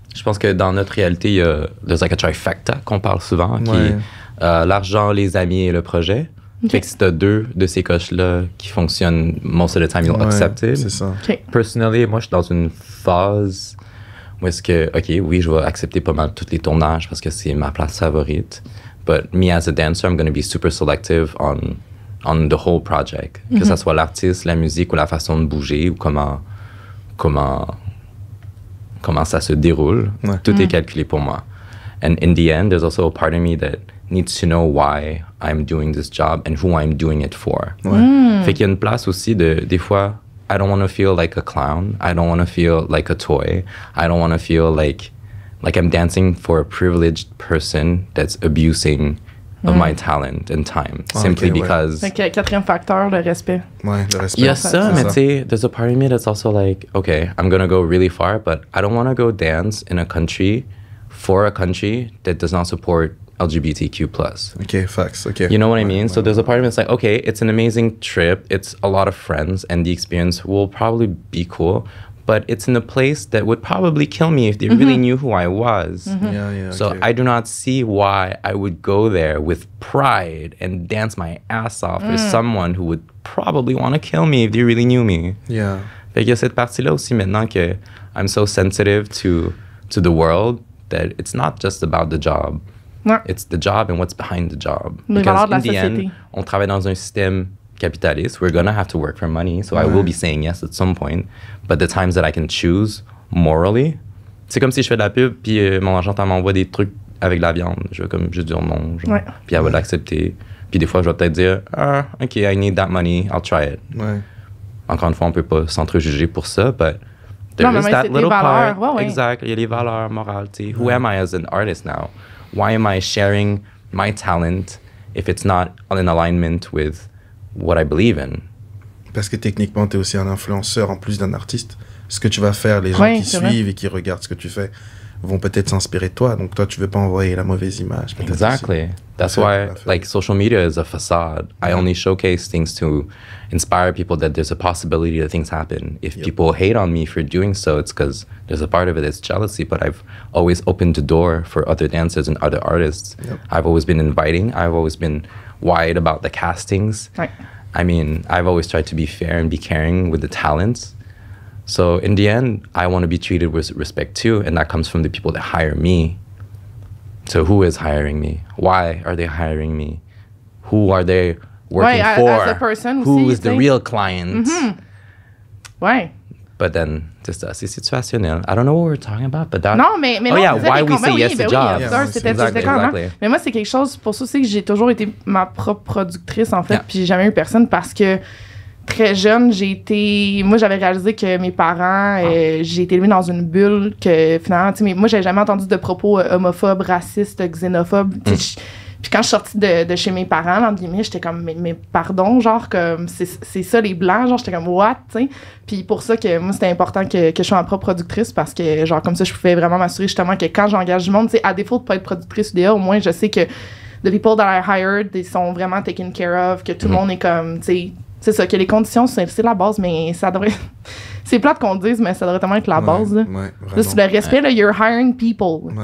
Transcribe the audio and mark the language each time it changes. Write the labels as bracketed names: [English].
[French] Je pense que dans notre réalité, il y a [English] there's like a trifecta [French] qu'on parle souvent, qui est l'argent, les amis et le projet. Fait que si t'as 2 de ces coches-là qui fonctionnent, [English] most of the time, you'll accept it. [French] C'est ça. Personally, moi, je suis dans une phase où est-ce que, OK, oui, je vais accepter pas mal tous les tournages parce que c'est ma place favorite. [English] But me as a dancer, I'm going to be super selective on the whole project. [French] Que ça soit l'artiste, la musique ou la façon de bouger ou comment ça se déroule. Tout est calculé pour moi. [English] And in the end, there's also a part of me that needs to know why I'm doing this job and who I'm doing it for. [French] Fait qu'il y a une place aussi des fois, [English] I don't want to feel like a clown. I don't want to feel like a toy. I don't want to feel like I'm dancing for a privileged person that's abusing of my talent and time. Simply because... [French] Fait que 4e facteur, le respect. Ouais, le respect. Il y a ça, mais tu sais, [English] there's a part of me that's also like, okay, I'm going to go really far, but I don't want to go dance in a country for a country that does not support LGBTQ+. Okay, facts. Okay. You know what I mean? So there's a part of me that's like, okay, it's an amazing trip. It's a lot of friends, and the experience will probably be cool. But it's in a place that would probably kill me if they really knew who I was. So I do not see why I would go there with pride and dance my ass off for someone who would probably want to kill me if they really knew me. Yeah. [French] Fait qu'il y a cette partie-là aussi maintenant que [English] I'm so sensitive to the world that it's not just about the job. It's the job and what's behind the job. Because in the end, [French] on travaille dans un système capitaliste. [English] We're gonna have to work for money, so I will be saying yes at some point. But the times that I can choose morally, [French] c'est comme si je fais de la pub puis mon agent m'envoie des trucs avec de la viande. Je vais comme juste dire non, genre, puis elle va l'accepter. Puis des fois, je vais peut-être dire OK, [English] I need that money, I'll try it. [French] Encore une fois, on peut pas s'entrejuger pour ça, [English] but there is that little part. Exactly, [French] il y a les valeurs morales. [English] Who am I as an artist now? Why am I sharing my talent if it's not in alignment with what I believe in? [French] Parce que techniquement, tu es aussi un influenceur en plus d'un artiste. Ce que tu vas faire, les gens qui suivent et qui regardent ce que tu fais vont peut-être s'inspirer de toi. Donc toi, tu veux pas envoyer la mauvaise image. [English] Exactly. That's why, like, social media is a facade. I only showcase things to inspire people that there's a possibility that things happen. If people hate on me for doing so, it's because there's a part of it that's jealousy, but I've always opened the door for other dancers and other artists. I've always been inviting. I've always been wide about the castings. I mean, I've always tried to be fair and be caring with the talents. So in the end, I want to be treated with respect too, and that comes from the people that hire me. So who is hiring me? Why are they hiring me? Who are they working for? As a person who [French] aussi, [English] is the real client? But then, [French] c'est situationnel. [English] I don't know what we're talking about, but that... [French] Non, mais [English] oh, yeah, why we say yes to jobs. Exactly. [French] Mais moi, c'est quelque chose, pour ça aussi que j'ai toujours été ma propre productrice, en fait, puis j'ai jamais eu personne parce que très jeune, moi, j'avais réalisé que mes parents, j'ai été élevée dans une bulle que finalement, tu sais, moi, j'avais jamais entendu de propos homophobes, racistes, xénophobes. Puis quand je suis sortie de chez mes parents, entre guillemets, j'étais comme, mais pardon, genre, comme, c'est ça les blancs, genre, j'étais comme, what, tu sais. Puis pour ça que moi, c'était important que je sois ma propre productrice parce que, genre, comme ça, je pouvais vraiment m'assurer justement que quand j'engage du monde, tu sais, à défaut de pas être productrice UDA, au moins, je sais que [English] the people that I hired, [French] ils sont vraiment [English] taken care of, [French] que tout le monde est comme, tu sais, c'est ça, que les conditions, c'est la base, mais ça devrait... c'est plate qu'on dise, mais ça devrait tellement être la base. Là. Juste le respect, là, [English] you're hiring people.